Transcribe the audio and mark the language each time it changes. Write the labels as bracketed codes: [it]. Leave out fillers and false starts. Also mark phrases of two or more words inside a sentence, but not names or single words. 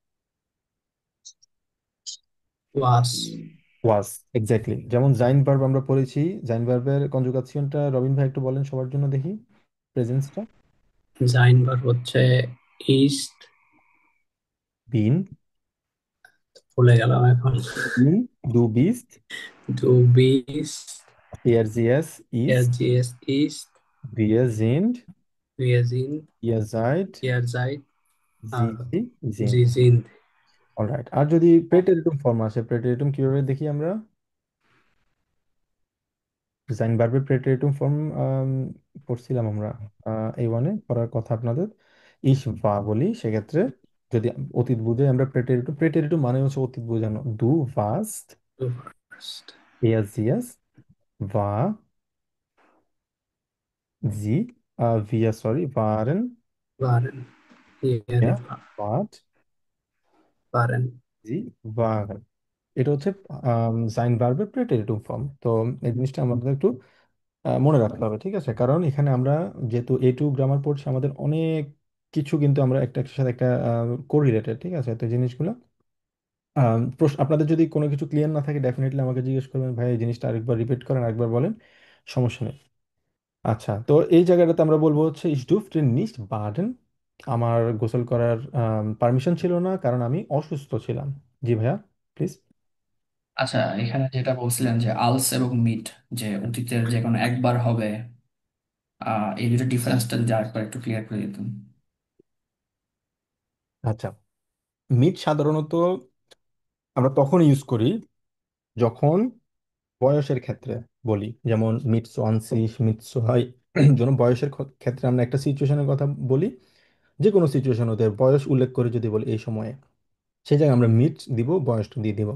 [de] Was? [en] ওয়াজ, এক্স্যাক্টলি। [bn] যেমন জাইন ভার্ব আমরা পড়েছি, জাইন ভার্বের কনজুগাসিয়নটা রবিন ভাই একটু বলেন সবার জন্য দেখি, প্রেজেন্সটা। Sein বার হচ্ছে ist, [de] বিন, [bn] ভুলে গেলাম এখন। [de] bin, du bist, Du bist, er sie es er ist, sie es ist, wir sind, wir sind, ihr seid, ihr seid, sie sie sind। sind। [bn] অলরাইট, আর যদি প্রেটেরিটুম ফর্ম আসে, প্রেটেরিটুম কিভাবে দেখি আমরা? জাইন ভার্বের প্রেটেরিটুম ফর্ম পড়ছিলাম আমরা এই ওয়ানে, পড়ার কথা আপনাদের। [de] ich war [bn] বলি, সেক্ষেত্রে যদি অতীত বুঝে আমরা প্রেটেরিটুম, প্রেটেরিটুম মানে হচ্ছে অতীত বোঝানো। [de] du warst, [bn] Du warst, er sie es war, sie wir, sorry, waren, waren, ihr er wart, waren। sie waren। এটা হচ্ছে সাইন ভার্বের প্রেটেরিটুম ফর্ম। তো এই জিনিসটা আমাদের একটু মনে রাখতে হবে, ঠিক আছে? কারণ এখানে আমরা যেহেতু A2 গ্রামার পড়ছি, আমাদের অনেক কিছু কিন্তু আমরা একটা একটার সাথে একটা কোরিলেটেড, ঠিক আছে? তো এই জিনিসগুলো প্রশ্ন, আপনাদের যদি কোনো কিছু ক্লিয়ার না থাকে ডেফিনেটলি আমাকে জিজ্ঞেস করবেন, ভাই এই জিনিসটা আরেকবার রিপিট করেন, আরেকবার বলেন, সমস্যা নেই। আচ্ছা, তো এই জায়গাটাতে আমরা বলবো হচ্ছে [de] ich durfte nicht baden [bn] আমার গোসল করার পারমিশন ছিল না, কারণ আমি অসুস্থ ছিলাম। জি ভাইয়া, প্লিজ। আচ্ছা, এখানে যেটা বলছিলেন যে আলস এবং মিট, যে অতীতের যে কোনো একবার হবে, এই দুটো ডিফারেন্সটা যদি আরেকবার একটু ক্লিয়ার করে দিতেন। আচ্ছা, মিট সাধারণত আমরা তখন ইউজ করি যখন বয়সের ক্ষেত্রে বলি, যেমন [de] mit zwanzig, [bn] মিট হয় যেন বয়সের ক্ষেত্রে আমরা একটা সিচুয়েশনের কথা বলি, যে কোনো সিচুয়েশন ওদের বয়স উল্লেখ করে যদি বলি এই সময়ে, সেই জায়গায় আমরা মিট দিব, বয়সটা দিয়ে দিব।